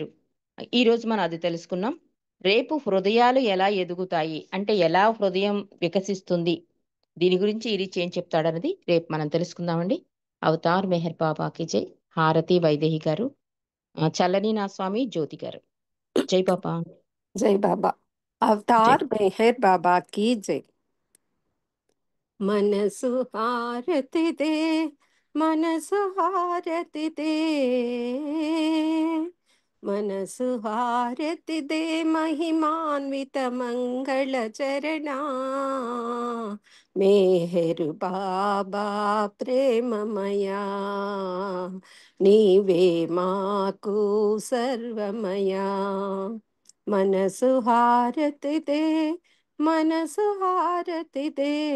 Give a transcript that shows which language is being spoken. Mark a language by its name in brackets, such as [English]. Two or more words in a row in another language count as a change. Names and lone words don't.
[Telugu] ఈ రోజు మనం అది తెలుసుకున్నాం. రేపు హృదయాలు ఎలా ఎదుగుతాయి అంటే ఎలా హృదయం వికసిస్తుంది, దీని గురించి ఇరిచి ఏం చెప్తాడన్నది రేపు మనం తెలుసుకుందామండి. అవతార్ మెహర్ బాబాకి జై. హారతి వైదేహి గారు, చల్లని నా స్వామి జ్యోతి గారు. జై బాబా. [Hindi] जय बाबा। [Telugu] జై. [Hindi] अवतार मेहर बाबा की जय। [Telugu] మనసు హారతిదే మనసు హారతిదే మనసు హారతిదే మహిమాన్విత మంగళ చరణ మేహరు బాబా ప్రేమమయా నీవే మాకు సర్వమయా మనసు హారతిదే మనసు హారతిదే